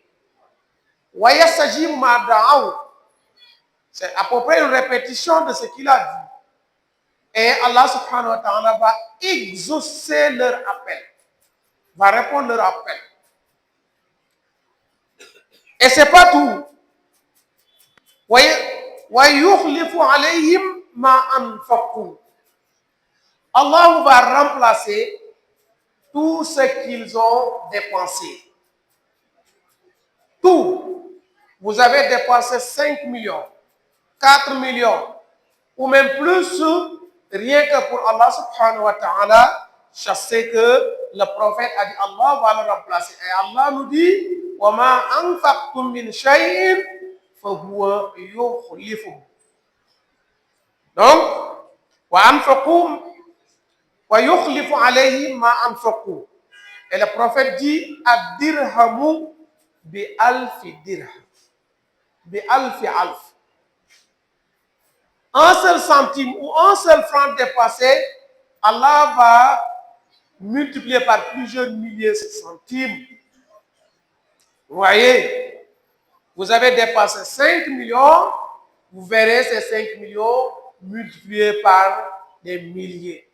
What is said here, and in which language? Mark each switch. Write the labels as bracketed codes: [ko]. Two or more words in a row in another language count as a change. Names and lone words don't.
[ar] ويستجيب ما دعوا. [fr] C'est à peu près une répétition de ce qu'il a dit. Et [ar] Allah subhanahu wa ta'ala [fr] va exaucer leur appel, va répondre leur appel. Et c'est pas tout. [ar] ويخلف عليهم ما أنفقوا. [fr] Allah va remplacer tout ce qu'ils ont dépensé. Tout. Vous avez dépensé 5 millions, 4 millions, ou même plus, rien que pour [ar] Allah subhanahu wa ta'ala, [fr] je sais que le prophète a dit Allah va le remplacer. Et Allah nous dit [ar] وما أنفقتم من شيء فهو يخلف. [fr] Donc, [ar] وأنفقوا ويخلف عليه ما أنفقوا. [fr] Et le prophète dit [ar] الدرهم بألف درهم. بألف ألف. [fr] Un seul centime ou un seul franc dépassé, Allah va multiplier par plusieurs milliers de centimes. Vous voyez, vous avez dépassé 5 millions, vous verrez ces 5 millions multipliés par des milliers.